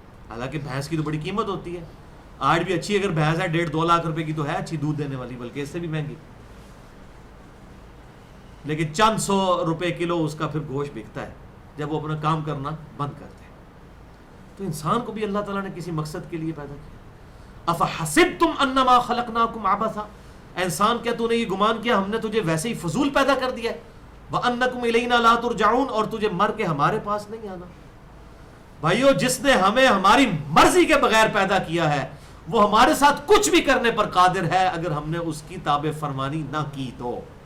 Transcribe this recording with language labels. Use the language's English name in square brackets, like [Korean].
[Urdu] حالانکہ بھینس کی تو بڑی قیمت ہوتی ہے. آج بھی اچھی اگر بھینس ہے 1.5-2 لاکھ روپے کی تو ہے اچھی دودھ دینے والی، بلکہ اس سے بھی مہنگی. لیکن چند سو روپے کلو اس کا پھر گوشت بکتا ہے جب وہ اپنا کام کرنا بند کرتے ہیں. تو انسان کو بھی اللہ تعالیٰ نے کسی مقصد کے لیے پیدا کیا. [Arabic] افحسبتم انما خلقناکم عبثا. [Urdu] انسان کیا تو نے یہ گمان کیا ہم نے تجھے ویسے ہی فضول پیدا کر دیا ہے؟ [Arabic] وانکم الینا لا ترجعون. [Urdu] اور تجھے مر کے ہمارے پاس نہیں آنا. بھائیو جس نے ہمیں ہماری مرضی کے بغیر پیدا کیا ہے وہ ہمارے ساتھ کچھ بھی کرنے پر قادر ہے اگر ہم نے اس کی تابع فرمانی نہ کی تو.